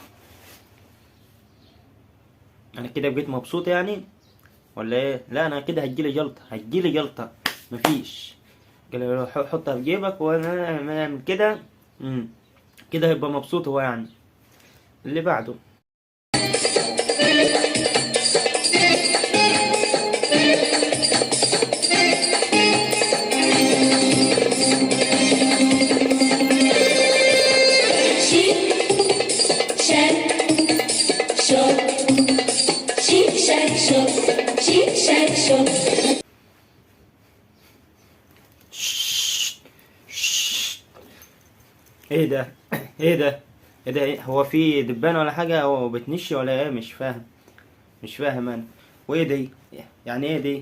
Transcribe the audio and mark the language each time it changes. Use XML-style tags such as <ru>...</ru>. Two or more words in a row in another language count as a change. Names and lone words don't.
<ar>انا كده بقيت مبسوط يعني ولا ايه؟ لا انا كده هتجيلي جلطة، هتجيلي جلطة. مفيش. قال لي حطها في جيبك وانا اعمل كده. كده هيبقى مبسوط هو يعني. اللي بعده.</ar> <en>Chic, shack, shop. Chic, shack, shop. Chic, shack, shop.</en> <ar>ايه ده؟ ايه ده؟ ايه ده؟ إيه؟ هو في دبانة ولا حاجة او بتنشي ولا ايه؟ مش فاهم. مش فاهم انا. وايه دي؟ يعني ايه دي؟</ar>